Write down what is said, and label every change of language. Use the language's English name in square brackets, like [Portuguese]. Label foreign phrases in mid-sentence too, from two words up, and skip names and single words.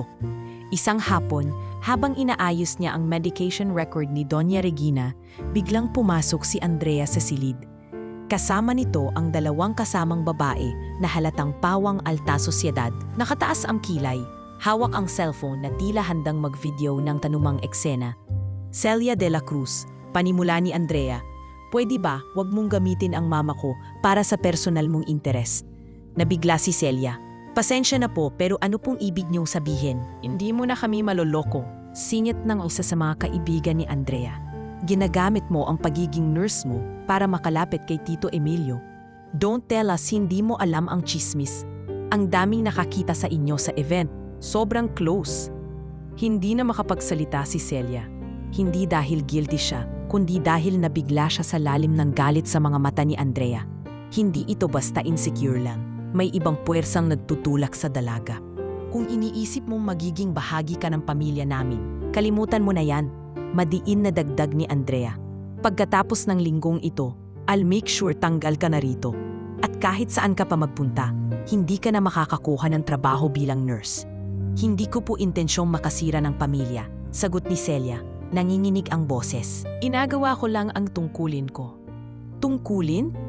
[Filipino] Isang hapon, habang inaayos niya ang [English] medication record [Filipino] ni Doña Regina, biglang pumasok si Andrea sa silid. Kasama nito ang dalawang kasamang babae na halatang pawang alta sosyedad. Nakataas ang kilay, hawak ang cellphone na tila handang mag-video ng tanumang eksena. "Celia de la Cruz," panimula ni Andrea, "pwede ba wag mong gamitin ang mama ko para sa personal mong interest?" Nabigla si Celia. "Pasensya na po, pero ano pong ibig niyong sabihin?" "Hindi mo na kami maloloko," singit ng isa sa mga kaibigan ni Andrea. "Ginagamit mo ang pagiging nurse mo para makalapit kay Tito Emilio. [English] Don't tell us [Filipino] hindi mo alam ang chismis. Ang daming nakakita sa inyo sa event. Sobrang close." Hindi na makapagsalita si Celia. Hindi dahil guilty siya, kundi dahil nabigla siya sa lalim ng galit sa mga mata ni Andrea. Hindi ito basta insecure lang. May ibang puwersang nagtutulak sa dalaga. "Kung iniisip mong magiging bahagi ka ng pamilya namin, kalimutan mo na yan," madiin na dagdag ni Andrea. "Pagkatapos ng linggong ito, [English] I'll make sure [Filipino] tanggal ka na rito. At kahit saan ka pa magpunta, hindi ka na makakakuha ng trabaho bilang nurse." "Hindi ko po intensyong makasira ng pamilya," sagot ni Celia. Nanginginig ang boses. "Inagawa ko lang ang tungkulin ko." "Tungkulin?"